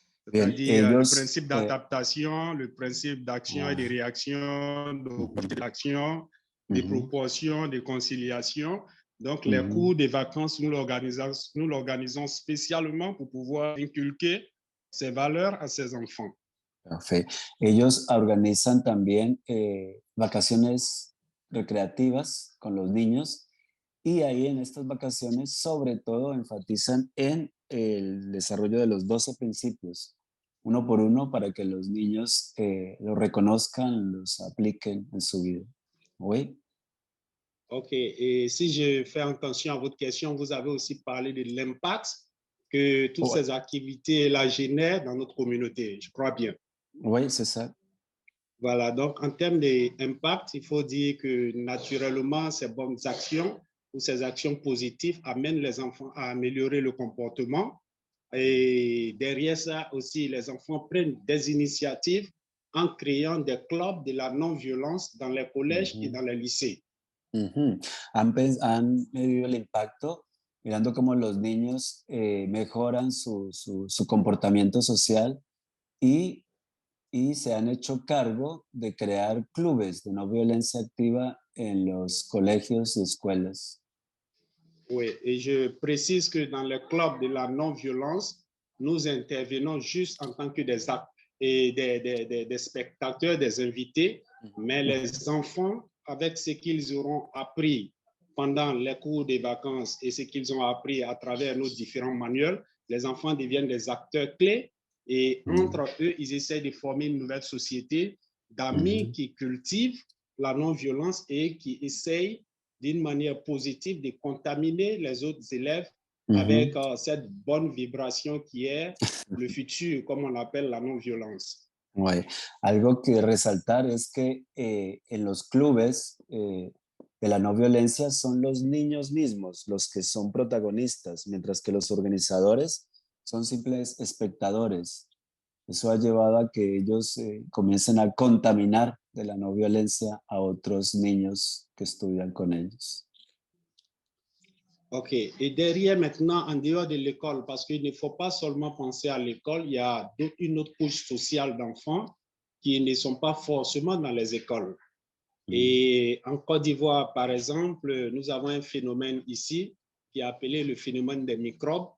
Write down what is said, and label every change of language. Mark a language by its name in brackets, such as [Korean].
[French] C'est-à-dire le principe d'adaptation, le principe d'action et de réaction, d'action, de proportion, de conciliation. Donc, les cours de vacances, nous l'organisons spécialement pour pouvoir inculquer ces valeurs a ces enfants. [Spanish] Perfecto. Ellos organizan también vacaciones recreativas con los niños y ahí en estas vacaciones sobre todo enfatizan en el desarrollo de los 12 principios, uno por uno para que los niños los reconozcan, los apliquen en su vida. [French] ¿Oui? OK. Et si je fais attention à votre question, vous avez aussi parlé de l'impact que toutes ces activités-là génèrent dans notre communauté, je crois bien. Oui, c'est ça. Voilà, donc en termes d'impact, il faut dire que naturellement, ces bonnes actions ou ces actions positives amènent les enfants à améliorer le comportement. Et derrière ça aussi, les enfants prennent des initiatives en créant des clubs de la non-violence dans les collèges et dans les lycées. [Spanish] Han medido el impacto mirando cómo los niños mejoran su comportamiento social y se han hecho cargo de crear clubes de no violencia activa en los colegios y escuelas. [French] Oui, et je précise que dans les clubs de la non-violence, nous intervenons juste en tant que des spectateurs, des invités, mais les enfants, avec ce qu'ils auront appris pendant les cours des vacances et ce qu'ils ont appris à travers nos différents manuels, les enfants deviennent des acteurs clés et entre eux, ils essaient de former une nouvelle société d'amis qui cultivent la non-violence et qui essayent d'une manière positive de contaminer les autres élèves avec cette bonne vibration qui est le futur, comme on l'appelle la non-violence. Ouais. [Spanish] Algo que resaltar es que en los clubes de la no violencia son los niños mismos los que son protagonistas, mientras que los organizadores son simples espectadores. Eso ha llevado a que ellos comiencen a contaminar de la no violencia a otros niños que estudian con ellos. OK. [French] Et derrière maintenant, en dehors de l'école, parce qu'il ne faut pas seulement penser à l'école, il y a une autre couche sociale d'enfants qui ne sont pas forcément dans les écoles. Et en Côte d'Ivoire, par exemple, nous avons un phénomène ici qui est appelé le phénomène des microbes.